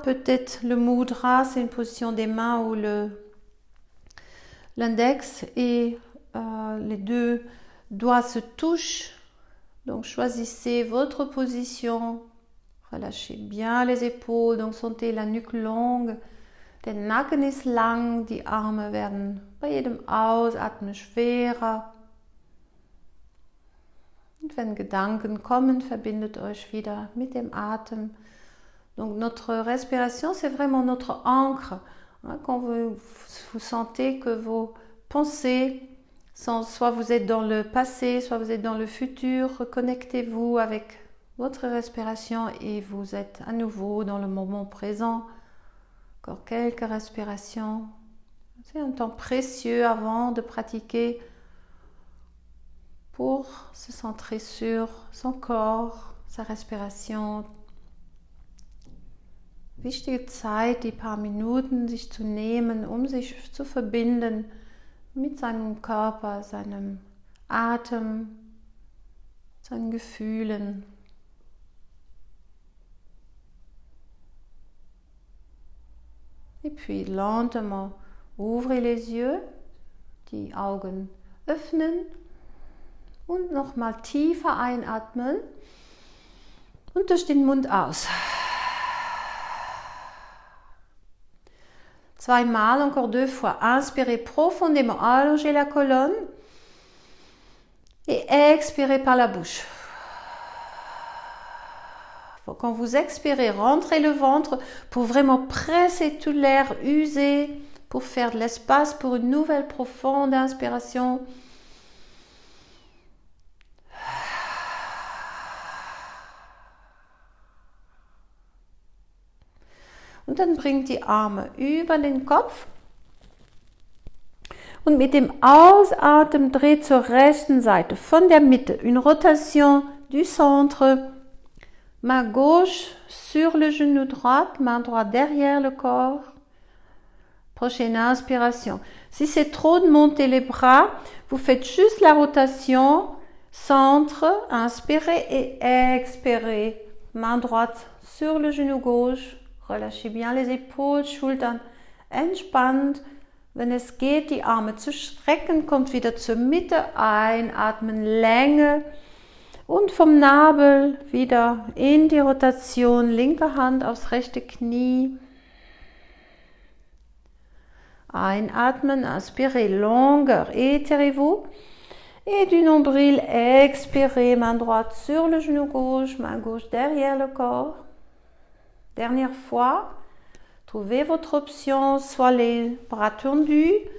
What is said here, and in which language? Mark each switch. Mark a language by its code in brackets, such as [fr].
[fr] Peut-être le mudra, c'est une position des mains où l'index et les deux doigts se touchent. Donc choisissez votre position. Relâchez bien les épaules. Donc sentez la nuque longue. [de] Der Nacken ist lang. Die Arme werden bei jedem Ausatmen schwerer. Und wenn Gedanken kommen, verbindet euch wieder mit dem Atem. [fr] Donc notre respiration, c'est vraiment notre ancre. Quand vous sentez que vos pensées soit vous êtes dans le passé, soit vous êtes dans le futur, reconnectez-vous avec votre respiration et vous êtes à nouveau dans le moment présent. Encore quelques respirations. C'est un temps précieux avant de pratiquer pour se centrer sur son corps, sa respiration. [de] Wichtige Zeit, die paar Minuten sich zu nehmen, um sich zu verbinden mit seinem Körper, seinem Atem, seinen Gefühlen. [fr] Et puis lentement, ouvrez les yeux, [de] die Augen öffnen und nochmal tiefer einatmen und durch den Mund aus. Zweimal, [fr] encore deux fois. Inspirez profondément, allongez la colonne et expirez par la bouche. Quand vous expirez, rentrez le ventre pour vraiment presser tout l'air usé pour faire de l'espace pour une nouvelle profonde inspiration. [de] Und dann bringt die Arme über den Kopf und mit dem Ausatmen dreht zur rechten Seite von der Mitte. [fr] Une rotation du centre. Main gauche sur le genou droit, main droite derrière le corps. Prochaine inspiration. Si c'est trop de monter les bras, vous faites juste la rotation, centre, inspirez et expirez. Main droite sur le genou gauche. Relâchez bien les épaules, [de] Schultern entspannt. Wenn es geht, die Arme zu strecken, kommt wieder zur Mitte, einatmen, Länge und vom Nabel wieder in die Rotation, linke Hand aufs rechte Knie. Einatmen, [fr] inspirez, longueur, étirez-vous. Et du nombril, expirez, main droite sur le genou gauche, main gauche derrière le corps. Dernière fois, trouvez votre option, soit les bras tendus